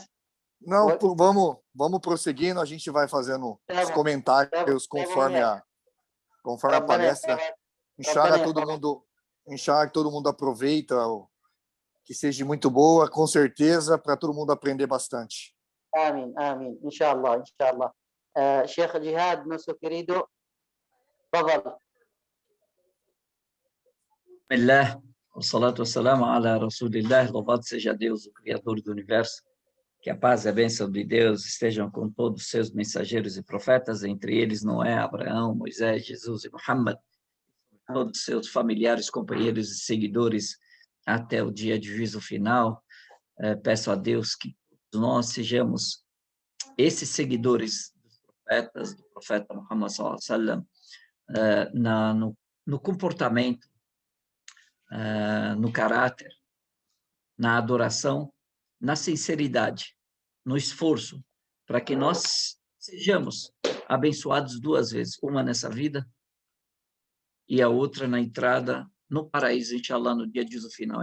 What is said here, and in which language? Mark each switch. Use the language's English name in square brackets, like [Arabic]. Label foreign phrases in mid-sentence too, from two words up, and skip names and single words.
[Portuguese] Não, vamos prosseguindo, a gente vai fazendo os comentários conforme a palestra. Inshallah, todo mundo aproveita, que seja muito boa, com certeza, para todo mundo aprender bastante. Amém. Inshallah. Sheikh Jihad, nosso querido, fadal. [Arabic] بسم الله والصلاة والسلام على رسول الله, [Portuguese] louvado seja Deus, o Criador do Universo, que a paz e a bênção de Deus estejam com todos os seus mensageiros e profetas, entre eles Noé, Abraão, Moisés, Jesus e Muhammad, todos os seus familiares, companheiros e seguidores até o dia de juízo final. Peço a Deus que nós sejamos esses seguidores dos profetas, do profeta Muhammad [Arabic] صلى الله عليه وسلم, [Portuguese] no comportamento, no caráter, na adoração, na sinceridade, no esforço, para que nós sejamos abençoados duas vezes, uma nessa vida e a outra na entrada no paraíso, inshallah, no dia de juízo final.